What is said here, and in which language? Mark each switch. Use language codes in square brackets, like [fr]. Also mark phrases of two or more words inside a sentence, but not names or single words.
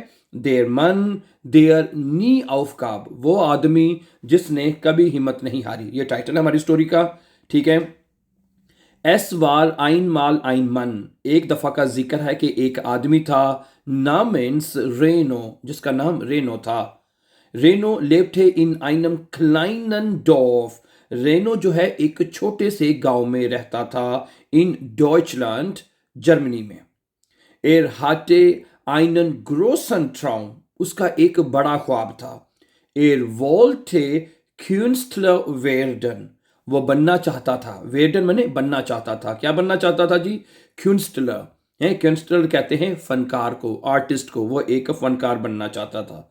[de] der Mann, der nie aufgab, [hi] वो आदमी जिसने कभी हिम्मत नहीं हारी, ये टाइटल है हमारी स्टोरी का। ठीक है। [de] es war einmal ein Mann, [hi] एक दफा का जिक्र है कि एक आदमी था, नामेंस रेनो, जिसका नाम रेनो था। [de] रेनो lebte इन einem kleinen Dorf। [hi] रेनो जो है एक छोटे से गांव में रहता था, [de] in Deutschland, [hi] जर्मनी में। [de] Er hatte einen großen Traum, [hi] उसका एक बड़ा ख्वाब था। [de] Er wollte Künstler werden, [hi] वो बनना चाहता था। वेर्डन माने बनना चाहता था। क्या बनना चाहता था जी? क्यूंस्टलर है। क्यूंस्टलर कहते हैं फनकार को, आर्टिस्ट को। वो एक फनकार बनना चाहता था।